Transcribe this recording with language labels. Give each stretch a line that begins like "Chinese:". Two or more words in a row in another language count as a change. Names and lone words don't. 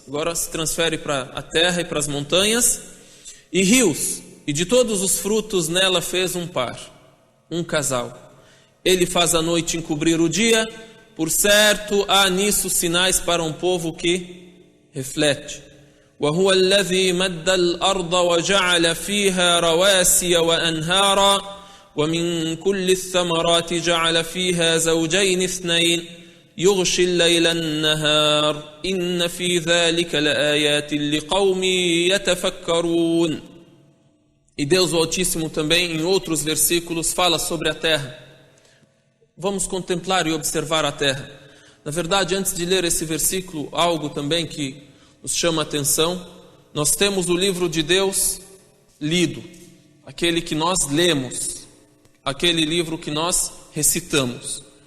Portuguese: Agora se transfere para a terra e para as montanhas. E rios, e de todos os frutos nela fez um par, um casal. Ele faz a noite encobrir o dia. Por certo, há nisso sinais para um povo que reflete.
Arabic: وهو الذي مد الأرض وجعل فيها رواسي وأنهارا ومن كل الثمرات جعل فيها زوجين اثنين يغشي الليل النهار إن في ذلك لآيات لقوم يتفكرون.
Portuguese: E Deus o Altíssimo também em outros versículos fala sobre a terra. Vamos contemplar e observar a terra. Na verdade, antes de ler esse versículo, algo também que nos chama a atenção, nós temos o livro de Deus lido, aquele que nós lemos, aquele livro que nós recitamos.